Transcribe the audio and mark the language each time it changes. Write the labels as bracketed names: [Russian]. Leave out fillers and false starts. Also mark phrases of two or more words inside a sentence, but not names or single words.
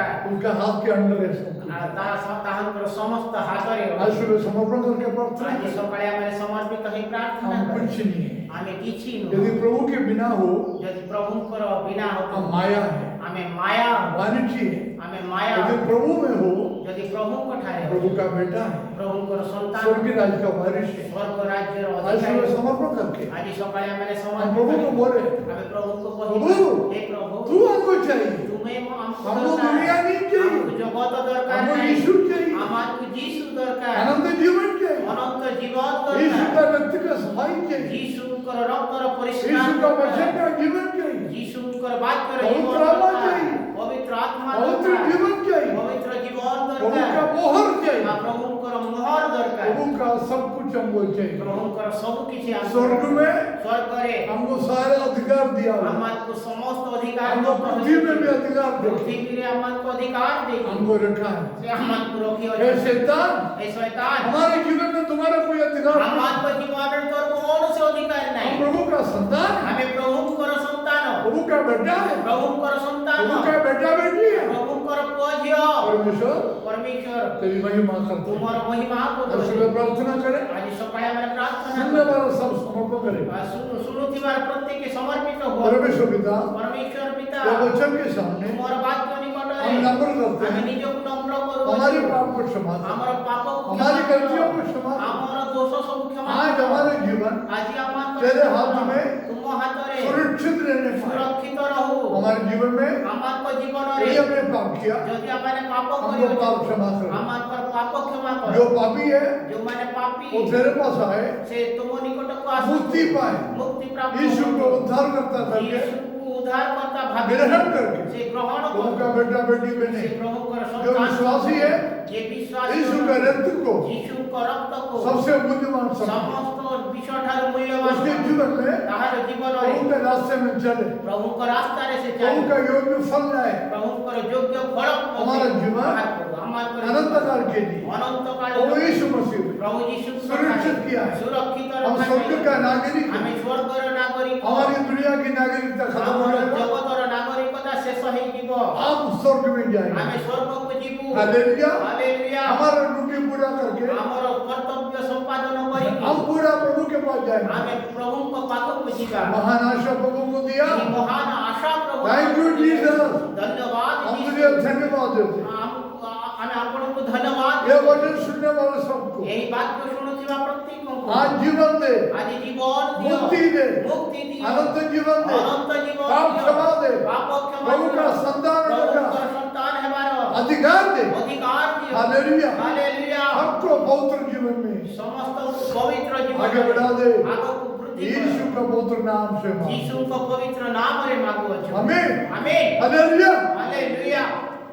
[Hindi] उनका हाथ के अंदर है सब कुछ। [Odia] ଆଉ ତାହାଙ୍କର ସମସ୍ତ ହାତରେ [Hindi] आज [Odia] ଅଛି। [Hindi] सुबह समर्पण करके प्रार्थना [Odia] ଆଜି [Hindi] करें। [Odia] ସକାଳେ ଆମେ ସମର୍ପିତ ହେଇ ପ୍ରାର୍ଥନା [Hindi] हम [Odia] କରୁ। [Hindi] कुछ नहीं है, [Odia] ଆମେ କିଛି [Hindi] यदि [Odia] ନୁହଁ। [Hindi] प्रभु के बिना हो [Odia] ଯଦି ପ୍ରଭୁଙ୍କର ବିନା [Hindi] हम [Odia] ହବ, [Hindi] माया है, [Odia] ଆମେ ମାୟା, [Hindi] वाणिज्य है। [Odia] ଆମେ ମାୟା। [Hindi] यदि प्रभु में हो, [Odia] ଯଦି ପ୍ରଭୁଙ୍କ ଠାରେ [Hindi] प्रभु का बेटा है, [Odia] ପ୍ରଭୁଙ୍କର ସନ୍ତାନ, [Hindi] स्वर्ग राज का वारिस है। [Odia] ସ୍ୱର୍ଗ ରାଜ୍ୟର [Hindi] आज सुबह [Odia] ଅଧିକାରୀ। [Hindi] समर्पण करके [Odia] ଆଜି ସକାଳେ ଆମେ [Hindi] हम प्रभु को [Odia] ସମର୍ପିତ [Hindi] बोले, [Odia] ଆମେ ପ୍ରଭୁଙ୍କୁ [Hindi] प्रभु, [Odia] କହିବା, ହେ ପ୍ରଭୁ, [Hindi] तू हमको चाहिए, [Odia] ତୁମେ ଆମକୁ [Hindi] हमको [Odia] ଦରକାର। [Hindi] दुनिया नहीं चाहिए, [Odia] ଆମକୁ ଜଗତ ଦରକାର [Hindi] हमको [Odia] ନାହିଁ, [Hindi] यीशु चाहिए, [Odia] ଆମକୁ ଯୀଶୁ ଦରକାର, [Hindi] अनंत जीवन चाहिए, [Odia] ଅନନ୍ତ ଜୀବନ [Hindi] यीशु [Odia] ଦରକାର, [Hindi] का रक्त का सफाई चाहिए, [Odia] ଯୀଶୁଙ୍କର ରକ୍ତର ପରିଷ୍କାର [Hindi] यीशु का वचन [Odia] ଦରକାର, [Hindi] का जीवन चाहिए, [Odia] ଯୀଶୁଙ୍କର ବାକ୍ୟର ପବିତ୍ର ଜୀବନ ଆତ୍ମା ଦରକାର, [Hindi] चाहिए, [Odia] ପବିତ୍ର ଆତ୍ମା [Hindi] पवित्र [Odia] ଦରକାର, [Hindi] जीवन चाहिए, [Odia] ପବିତ୍ର ଜୀବନ [Hindi] प्रभु का [Odia] ଦରକାର, [Hindi] मोहर चाहिए, [Odia] ଆଉ ପ୍ରଭୁଙ୍କର ମୋହର ଦରକାର, [Hindi] प्रभु का सब कुछ हमको चाहिए। [Odia] ପ୍ରଭୁଙ୍କର ସବୁ କିଛି ଆମକୁ [Hindi] स्वर्ग में [Odia] ସ୍ୱର୍ଗରେ [Hindi] हमको सारा अधिकार दिया हुआ है, [Odia] ଆମକୁ ସମସ୍ତ ଅଧିକାର [Hindi] हमको पृथ्वी में भी अधिकार दे, [Odia] ପୃଥିବୀରେ ଆମକୁ ଅଧିକାର ଦେଇଛି, [Hindi] हमको रखा है। [Odia] ସେ ଆମକୁ [Hindi] हे [Odia] ରଖିଅଛି। [Hindi] शैतान, [Odia] ଏ ଶୈତାନ [Hindi] हमारे जीवन में तुम्हारा कोई अधिकार नहीं। [Odia] ଆମଙ୍କ ଜୀବନରେ ତୋର କୌଣସି ଅଧିକାର [Hindi] हम [Odia] ନାହିଁ। [Hindi] प्रभु का संतान है, [Odia] ଆମେ ପ୍ରଭୁଙ୍କର ସନ୍ତାନ, [Hindi] प्रभु का बेटा है, [Odia] ପ୍ରଭୁଙ୍କର ସନ୍ତାନ, [Hindi] प्रभु का बेटा बेटी है। [Odia] ପ୍ରଭୁଙ୍କର ପୁଅ ଝିଅ। [Hindi] परमेश्वर [Odia] ପରମେଶ୍ୱର [Hindi] तेरी महिमा करते हैं। [Odia] ତୁମର ମହିମା [Hindi] और [Odia] କରୁଛି। [Hindi] सुबह प्रार्थना करें, [Odia] ଆଜି ସକାଳେ ଆମେ ପ୍ରାର୍ଥନା [Hindi] सुनने वाला सब समर्पण करें। [Odia] ଶୁଣୁଥିବାର ପ୍ରତ୍ୟେକ ସମର୍ପିତ ହୁଅ। [Hindi] परमेश्वर पिता, [Odia] ପରମେଶ୍ୱର ପିତା, [Hindi] ये वचन के सामने [Odia] ତୁମର ବାକ୍ୟ ନିକଟରେ [Hindi] हम नम्र करते [Odia] ଆମେ [Hindi] हैं, [Odia] ନିଜକୁ ନମ୍ର [Hindi] हमारे [Odia] କରୁଅଛୁ। [Hindi] पाप को क्षमा करो। [Odia] ଆମର ପାପକୁ [Hindi] हमारी [Odia] କ୍ଷମା କର। [Hindi] गलतियों को क्षमा करो। [Odia] ଆମର ଦୋଷ ସବୁ କ୍ଷମା [Hindi] आज [Odia] କର। [Hindi] हमारे जीवन [Odia] ଆଜି ଆମର [Hindi] तेरे हाथ में [Odia] ତୁମ ହାତରେ [Hindi] सुरक्षित रहने पाए। [Odia] ସୁରକ୍ଷିତ ରହୁ। [Hindi] हमारे जीवन में [Odia] ଆମଙ୍କ ଜୀବନରେ [Hindi] यदि हमने पाप किया, [Odia] ଯଦି ଆମେ ପାପ [Hindi] हमको [Odia] କରିଅଛୁ [Hindi] पाप क्षमा करो। [Odia] ଆମଙ୍କର ପାପ କ୍ଷମା କର। [Hindi] जो पापी है [Odia] ଯେଉଁମାନେ ପାପୀ [Hindi] वो तेरे पास आए, [Odia] ସେ ତୁମ ନିକଟକୁ [Hindi] मुक्ति [Odia] ଆସନ୍ତୁ। [Hindi] पाए, [Odia] ମୁକ୍ତି ପ୍ରାପ୍ତ [Hindi] यीशु को [Odia] କରନ୍ତୁ। [Hindi] उद्धार करता करके [Odia] ଯୀଶୁକୁ ଉଦ୍ଧାରକର୍ତ୍ତା ଭାବି [Hindi] ग्रहण करके [Odia] ସେ ଗ୍ରହଣ [Hindi] उनका [Odia] କରନ୍ତୁ। [Hindi] बेटा बेटी बने। [Odia] ସେ ପ୍ରଭୁଙ୍କର [Hindi] जो [Odia] ସନ୍ତାନ [Hindi] विश्वासी है, [Odia] ଯେ ବିଶ୍ୱାସ [Hindi] यीशु के रक्त को [Odia] ଯୀଶୁଙ୍କ ରକ୍ତକୁ [Hindi] सबसे मूल्यवान समझे। [Odia] ସମସ୍ତ ବିଷୟଠାରୁ ମୂଲ୍ୟବାନ [Hindi] उसके जीवन में [Odia] ତାହାର ଜୀବନରେ [Hindi] प्रभु के रास्ते में चले, [Odia] ପ୍ରଭୁଙ୍କ ରାସ୍ତାରେ ସେ [Hindi] प्रभु [Odia] ଚାଲେ। [Hindi] का योग्य फल लाए, [Odia] ପ୍ରଭୁଙ୍କର ଯୋଗ୍ୟ ଫଳ [Hindi] हमारा जीवन अनंत काल के लिए [Odia] ଅନନ୍ତ କାଳ [Hindi] प्रभु यीशु मसीह में [Odia] ପ୍ରଭୁ ଯୀଶୁ [Hindi] सुरक्षित किया है। [Odia] ସୁରକ୍ଷିତ [Hindi] हम स्वर्ग का [Odia] ରଖାଯାଏ। [Hindi] नागरिक [Odia] ଆମେ [Hindi] हैं। [Odia] ସ୍ୱର୍ଗର ନାଗରିକ। [Hindi] हमारी दुनिया की नागरिकता खत्म हो [Odia] ଆମର [Hindi] जाएगा, [Odia] ଜଗତର ନାଗରିକତା ଶେଷ ହେଇଯିବ। [Hindi] आप स्वर्ग में जाएंगे। [Odia] ଆମେ ସ୍ୱର୍ଗକୁ ଯିବୁ। [Hindi] हालेलुया। [Odia] ହାଲେଲୁୟା। [Hindi] हमारा ड्यूटी पूरा करके [Odia] ଆମର କର୍ତ୍ତବ୍ୟ ସମ୍ପାଦନ କରିକି [Hindi] हम पूरा प्रभु के पास जाएंगे। [Odia] ଆମେ ପ୍ରଭୁଙ୍କ ପାଖକୁ ଯିବା। [Hindi] महान आशा प्रभु को दिया। [Odia] ଏହି ମହାନ ଆଶା ପ୍ରଭୁ [English] Thank you, Jesus. [Odia] ଧନ୍ୟବାଦ [Hindi] हम [Odia] ଯୀଶୁ। [Hindi] तुझे धन्यवाद देते हैं। [Odia] ଆମେ ଆପଣଙ୍କୁ ଧନ୍ୟବାଦ [Hindi] ये [Odia] ଦେବୁ। [Hindi] वचन सुनने वाले सबको [Odia] ଏହି ବାକ୍ୟ ଶୁଣୁଥିବା ପ୍ରତ୍ୟେକଙ୍କୁ [Hindi] आज जीवन दे, [Odia] ଆଜି ଜୀବନ ଦିଅ। [Hindi] मुक्ति दे, [Odia] ମୁକ୍ତି ଦିଅ। [Hindi] अनंत जीवन दे, [Odia] ଅନନ୍ତ ଜୀବନ [Hindi] पाप [Odia] ଦିଅ। [Hindi] क्षमा दे, [Odia] ପାପ କ୍ଷମା [Hindi] प्रभु [Odia] ଦିଅ। [Hindi] का संतान [Odia] ପ୍ରଭୁଙ୍କର [Hindi] का [Odia] ସନ୍ତାନ ହେବାର [Hindi] अधिकार दे। [Odia] ଅଧିକାର ଦିଅ। [Hindi] हालेलुया। [Odia] ହାଲେଲୁୟା। [Hindi] सबको पवित्र जीवन में [Odia] ସମସ୍ତଙ୍କୁ ପବିତ୍ର [Hindi] आगे बढ़ा दे। [Odia] ଜୀବନ ଆଗକୁ ବୃଦ୍ଧି କର। [Hindi] यीशु का पवित्र नाम से मांग। [Odia] ଯୀଶୁଙ୍କ ପବିତ୍ର ନାମରେ ମାଗୁଅଛୁ। [Hindi] आमीन। [Odia] ଆମେନ୍। [Hindi] हालेलुया। [Odia] ହାଲେଲୁୟା।